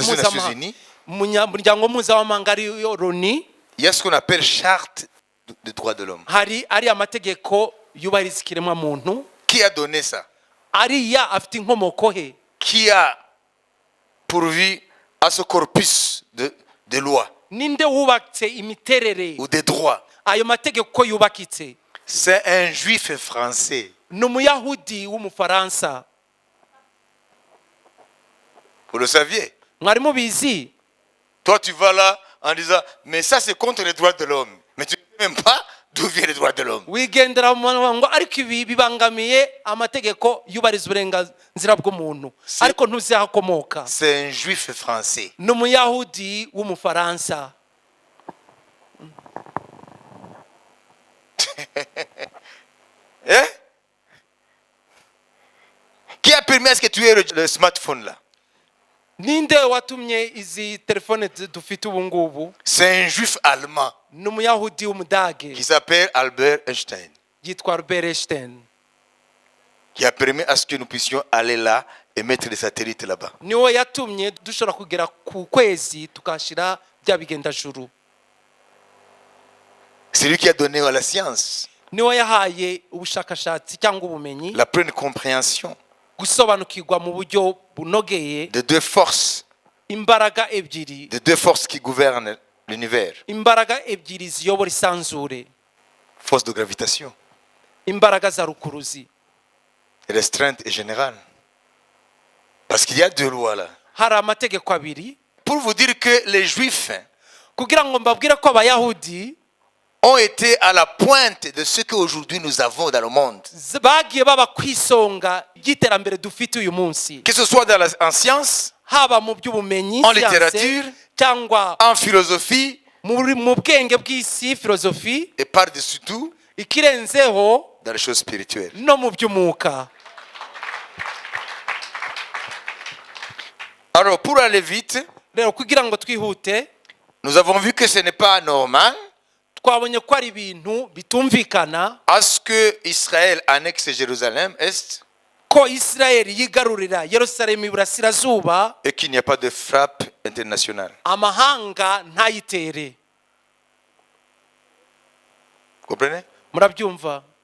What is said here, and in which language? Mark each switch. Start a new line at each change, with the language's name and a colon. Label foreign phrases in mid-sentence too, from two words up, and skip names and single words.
French: les Nations Unies,
Kinyarwanda: mpuzamahanga ariyo Loni,
French: il y a ce qu'on appelle charte des droits de l'homme.
Kinyarwanda: hari ari amategeko yubahiriza ikiremwamuntu.
French: Qui a donné ça?
Kinyarwanda: ariya afite inkomoko he?
French: Qui a pourvu à ce corpus de lois
Kinyarwanda: ninde wubatse imiterere
French: ou des droits?
Kinyarwanda: ayo mategeko ko yubakitse?
French: C'est un juif français.
Kinyarwanda: ni umuyahudi w'umufaransa.
French: Vous le saviez?
Kinyarwanda: mwari mubizi?
French: Toi, tu vas là en disant, mais ça c'est contre les droits de l'homme. Mais tu ne sais même pas d'où viennent les droits de l'homme.
Kinyarwanda: wigendera mu ngo ariko ibi bibangamiye amategeko yubahiriza uburenganzira bw'umuntu, ariko ntuzi aho akomoka.
French: C'est un juif français.
Kinyarwanda: ni umuyahudi w'umufaransa.
French: Hein? Qui a permis à ce que tu aies le smartphone là?
Kinyarwanda: ninde watumye izi telefone dufite ubu ngubu?
French: C'est un juif allemand
Kinyarwanda: ni umuyahudi w'umudage
French: qui s'appelle Albert Einstein,
Kinyarwanda: yitwa Albert Einstein.
French: qui a permis à ce que nous puissions aller là et mettre des satellites là-bas.
Kinyarwanda: niwe yatumye dushobora kugera ku kwezi tukashyira bya bigendajuru.
French: C'est lui qui a donné à la science
Kinyarwanda: niwe yahaye ubushakashatsi cyangwa ubumenyi
French: la pleine compréhension
Kinyarwanda: gusobanukirwa mu buryo bunogeye
French: de deux forces,
Kinyarwanda: imbaraga ebyiri
French: qui gouvernent l'univers.
Kinyarwanda: imbaraga ebyiri ziyobora isanzure
French: Force de gravitation,
Kinyarwanda: imbaraga za rukuruzi
French: restreinte et générale. Parce qu'il y a deux lois là.
Kinyarwanda: hari amategeko abiri
French: Pour vous dire que les Juifs
Kinyarwanda: kugira ngo mbabwire ko abayahudi
French: ont été à la pointe de ce qu'aujourd'hui nous avons dans le monde.
Kinyarwanda: bagiye baba ku isonga ry'iterambere dufite uyu munsi
French: Que ce soit en sciences,
Kinyarwanda: haba mu by'ubumenyi
French: En
Kinyarwanda: siyanse,
French: littérature,
Kinyarwanda: cyangwa
French: en philosophie
Kinyarwanda: mu bwenge bw'isi filozofi
French: et par-dessus tout,
Kinyarwanda: ikirenzeho
French: dans les choses spirituelles.
Kinyarwanda: no mu by'umwuka.
French: Alors, pour aller vite,
Kinyarwanda: Rero kugira ngo twihute
French: nous avons vu que ce n'est pas normal
Kinyarwanda: twabonye ko ari ibintu bitumvikana
French: à ce que Israël annexe Jérusalem Est
Kinyarwanda: ko Isirayeli yigarurira Yerusalemu iburasirazuba
French: et qu'il n'y a pas de frappe internationale.
Kinyarwanda: amahanga ntayitere.
French: Vous comprenez?
Kinyarwanda: Murabyumva?